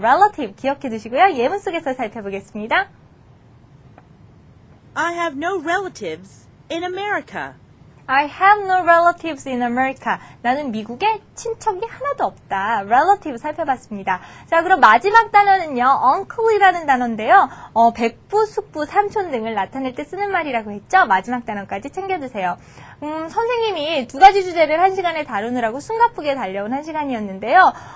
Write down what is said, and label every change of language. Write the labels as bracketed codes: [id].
[ko] relative 기억해 두시고요. 예문 속에서 살펴보겠습니다. [en] I have no relatives in America. I have no relatives in America. [ko] 나는 미국에 친척이 하나도 없다. relative 살펴봤습니다. 자, 그럼 마지막 단어는요. uncle이라는 단어인데요. 백부, 숙부, 삼촌 등을 나타낼 때 쓰는 말이라고 했죠. 마지막 단어까지 챙겨두세요. 선생님이 두 가지 주제를 한 시간에 다루느라고 숨가쁘게 달려온 한 시간이었는데요.